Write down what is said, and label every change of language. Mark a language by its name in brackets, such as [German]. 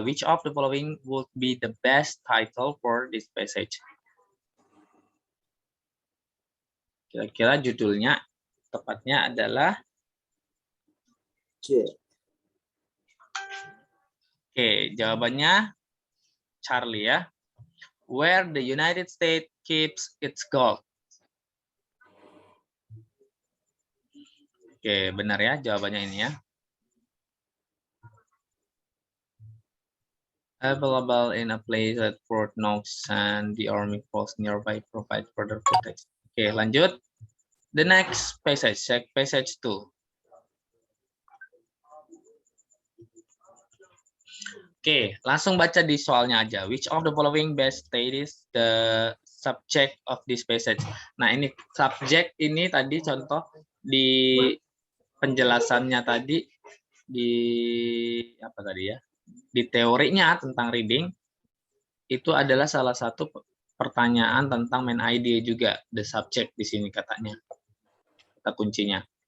[English] Which of the following would be the best title for this passage? [Indonesian] Kira-kira judulnya tepatnya adalah C. Oke, jawabannya Charlie ya. [English] Where the United States keeps its gold. [Indonesian] Oke, benar ya jawabannya ini ya. [English] Available in a place at Fort Knox and the army post nearby provide further protection. [Indonesian] Oke, lanjut. [English] The next passage, check passage 2. [Indonesian] Oke, langsung baca di soalnya aja. [English] Which of the following best states the subject of this passage? [Indonesian] Nah, ini subject ini tadi contoh di penjelasannya tadi di apa tadi ya? Di teorinya tentang reading itu adalah salah satu pertanyaan tentang main idea juga, the subject di sini katanya. Kata kuncinya.